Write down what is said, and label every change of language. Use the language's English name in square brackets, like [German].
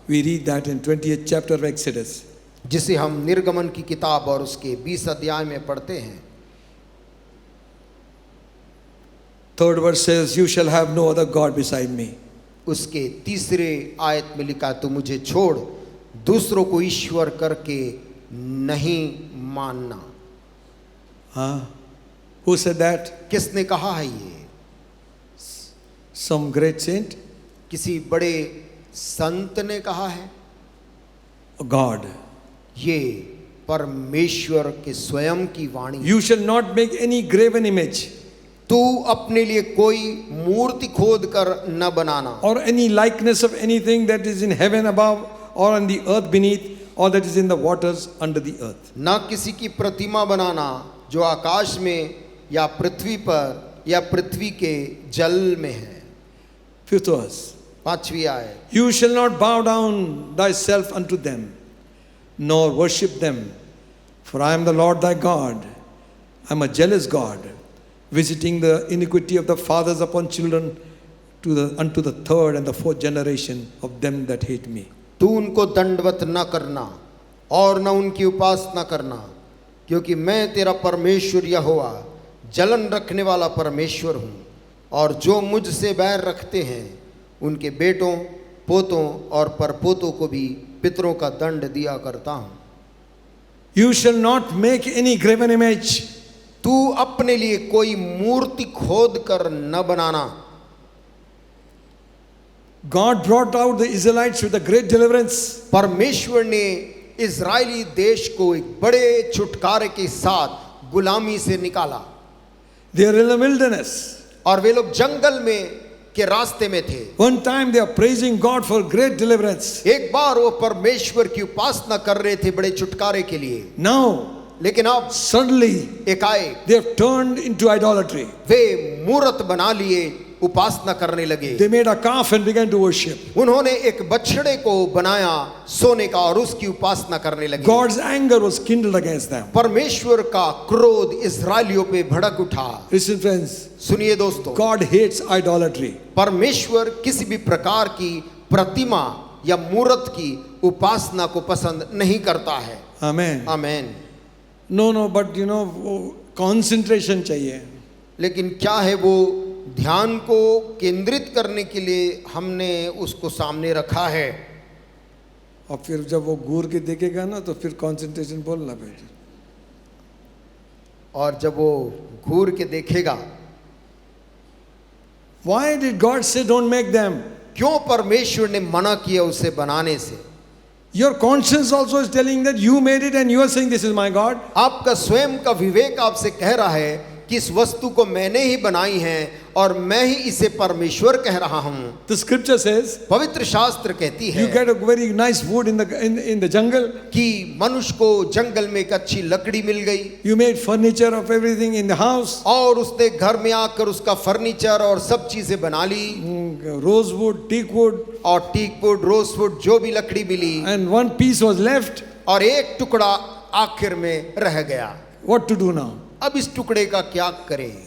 [English] we read that in 20th chapter of Exodus. [Hindi] जिसे हम निर्गमन की किताब और उसके 20 अध्याय में पढ़ते हैं। [English] 3rd verse says, you shall have no other God beside me. [Hindi] उसके तीसरे आयत में लिखा, तो मुझे छोड़ दूसरों को ईश्वर करके नहीं मानना। [English] Huh? Who said that? [Hindi] किसने कहा है ये? [English] Some great saint? [Hindi] किसी बड़े संत ने कहा है? [English] God. [Hindi] ये परमेश्वर के स्वयं की वाणी। [English] You shall not make any graven image [Hindi] तू अपने लिए कोई मूर्ति खोद कर न बनाना, [English] or any likeness of anything that is in heaven above or on the earth beneath or that is in the waters under the earth. [Hindi] न किसी की प्रतिमा बनाना जो आकाश में या पृथ्वी पर या पृथ्वी के जल में है। [English] 5th verse. [Hindi] 5वीं आयत, [English] You shall not bow down thyself unto them, nor worship them, for I am the Lord thy God. I am a jealous God, visiting the iniquity of the fathers upon children unto the 3rd and the 4th generation of them that hate me. [Hindi] तू उनको दंडवत न करना और न उनकी उपासना करना, क्योंकि मैं तेरा परमेश्वर यहोवा जलन रखने वाला परमेश्वर हूँ, और जो मुझसे बैर रखते हैं उनके बेटों, पोतों और परपोतों को भी पितरों का दंड दिया करता हूँ। [English] You shall not make any graven image. [Hindi] तू अपने लिए कोई मूर्ति खोद कर न बनाना। [English] God brought out the Israelites with a great deliverance. [Hindi] परमेश्वर ने इजरायली देश को एक बड़े छुटकारे के साथ गुलामी से निकाला [English] They are in the wilderness. [Hindi] और वे लोग जंगल में के रास्ते में थे। [English] One time they are praising God for great deliverance. [Hindi] एक बार वो परमेश्वर की उपासना कर रहे थे बड़े छुटकारे के लिए, [English] Now, [Hindi] लेकिन अब [English] suddenly, [Hindi] एकाएक [English] they have turned into idolatry. [Hindi] वे मूरत बना लिए, उपासना करने लगे। [English] They made a calf and began to worship. [Hindi] उन्होंने एक बछड़े को बनाया सोने का और उसकी उपासना करने लगे। [English] God's anger was kindled against them. [Hindi] परमेश्वर का क्रोध इस्राएलियों पे भड़क उठा। [English] Listen, friends, [Hindi] सुनिए दोस्तों, [English] God hates idolatry. [Hindi] परमेश्वर किसी भी प्रकार की प्रतिमा या मूरत की उपासना को पसंद नहीं करता है। [English] Amen. [Hindi] Amen. [English] No, but concentration [Hindi] चाहिए. लेकिन क्या है, वो ध्यान को केंद्रित करने के लिए हमने उसको सामने रखा है। और फिर जब वो घूर के देखेगा ना तो फिर कंसंट्रेशन बोलना बेटा। और जब वो घूर के देखेगा, [English] Why did God say don't make them? [Hindi] क्यों परमेश्वर ने मना किया उसे बनाने से? [English] Your conscience also is telling that you made it and you are saying this is my God. [Hindi] आपका स्वयं का विवेक आपसे कह रहा है कि इस वस्तु को मैंने ही बनाई है और मैं ही इसे परमेश्वर कह रहा हूँ। [English] The scripture says [Hindi] पवित्र शास्त्र कहती है [English] you get a very nice wood in the jungle. [Hindi] कि मनुष्य को जंगल में एक अच्छी लकड़ी मिल गई। [English] You made furniture of everything in the house. [Hindi] और उसने घर में आकर उसका फर्नीचर और सब चीजें बना ली। [English] Rosewood, teak wood. [Hindi] और टीक वुड, रोजवुड, जो भी लकड़ी मिली, [English] And one piece was left. [Hindi] और एक टुकड़ा आखिर में रह गया। [English] What to do now? [Hindi] अब इस टुकड़े का क्या करें?